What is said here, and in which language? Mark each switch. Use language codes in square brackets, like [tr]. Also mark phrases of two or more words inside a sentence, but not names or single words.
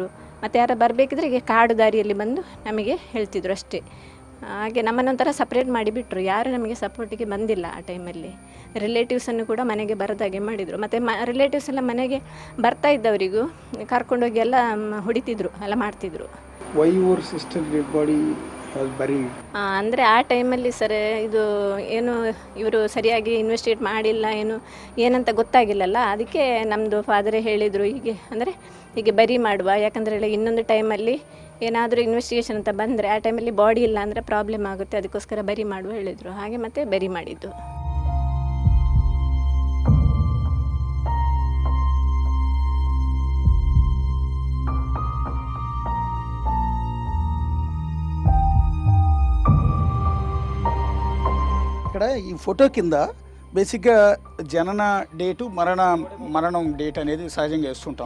[kn] ಮತ್ತು ಯಾರು ಬರಬೇಕಿದ್ರೆ ಈಗ ಕಾಡು ದಾರಿಯಲ್ಲಿ ಬಂದು ನಮಗೆ ಹೇಳ್ತಿದ್ರು ಅಷ್ಟೇ. ಹಾಗೆ ನಮ್ಮನ್ನೊಂಥರ ಸಪ್ರೇಟ್ ಮಾಡಿಬಿಟ್ರು. ಯಾರು ನಮಗೆ ಸಪೋರ್ಟಿಗೆ ಬಂದಿಲ್ಲ ಆ ಟೈಮಲ್ಲಿ. ರಿಲೇಟಿವ್ಸನ್ನು ಕೂಡ ಮನೆಗೆ ಬರದಾಗೆ ಮಾಡಿದರು. ಮತ್ತು ರಿಲೇಟಿವ್ಸ್ ಎಲ್ಲ ಮನೆಗೆ ಬರ್ತಾ ಇದ್ದವರಿಗೂ ಕರ್ಕೊಂಡೋಗಿ ಎಲ್ಲ ಹೊಡಿತಿದ್ರು, ಎಲ್ಲ ಮಾಡ್ತಿದ್ರು. [en] Why your sister dead body was buried? [kn] ಅಂದರೆ ಆ ಟೈಮಲ್ಲಿ ಸರ್ ಇದು ಏನು ಇವರು ಸರಿಯಾಗಿ ಇನ್ವೆಸ್ಟಿಗೇಟ್ ಮಾಡಿಲ್ಲ, ಏನಂತ ಗೊತ್ತಾಗಿಲ್ಲಲ್ಲ. ಅದಕ್ಕೆ ನಮ್ಮದು ಫಾದರೇ ಹೇಳಿದರು ಹೀಗೆ ಬರಿ ಮಾಡುವ. ಯಾಕಂದರೆ ಇನ್ನೊಂದು ಟೈಮಲ್ಲಿ ಏನಾದರೂ ಇನ್ವೆಸ್ಟಿಗೇಷನ್ ಅಂತ ಬಂದರೆ ಆ ಟೈಮಲ್ಲಿ ಬಾಡಿ ಇಲ್ಲ ಅಂದರೆ ಪ್ರಾಬ್ಲಮ್ ಆಗುತ್ತೆ, ಅದಕ್ಕೋಸ್ಕರ ಬರಿ ಮಾಡುವ ಹೇಳಿದರು. ಹಾಗೆ ಮತ್ತೆ ಬರಿ ಮಾಡಿದ್ದು. [te] ఇక్కడ ఈ ఫోటో కింద బేసిక్గా జనన డేటు మరణం డేట్ అనేది సహజంగా వేస్తుంటాం.